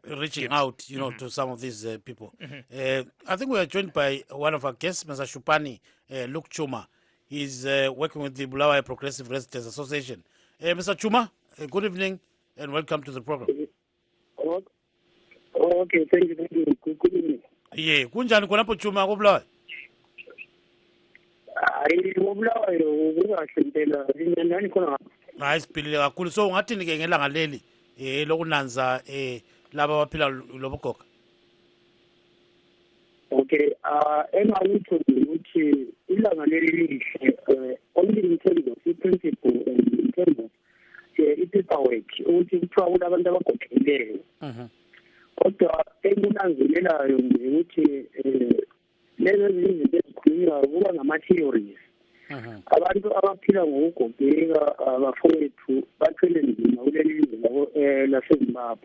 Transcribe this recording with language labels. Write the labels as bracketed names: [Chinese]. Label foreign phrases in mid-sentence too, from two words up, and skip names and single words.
[English] Reaching out, to some of these people. I think we are joined by one of our guests, Mr. Shupani Luke Chuma. He's working with the Bulawayo Progressive Residents Association. Mr. Chuma, good evening and welcome to the program. Okay, thank you. Good evening. Yeah, [North Ndebele] kunjani konapo Chuma ko Bulawayo? Bulawayo kungahle impela. Nani khona? Hayi siphilile kakhulu. So ungathini ke ngelanga leli lokunanza laba abaphila lobugoga? Okay, engakuthi ukuthi ilanga leli lihle [English] only in terms of [North Ndebele] the principle and in terms of i-paperwork ukuthi kuthiwa kunabantu abagogekileyo. Kodwa engunanzelelayo nje ukuthi lezo zinto ezikhulunywa kuba ngama-theories. Abantu abaphila ngokugogeka abafowethu bathwele nzima kuleli lizwe laseZimbabwe.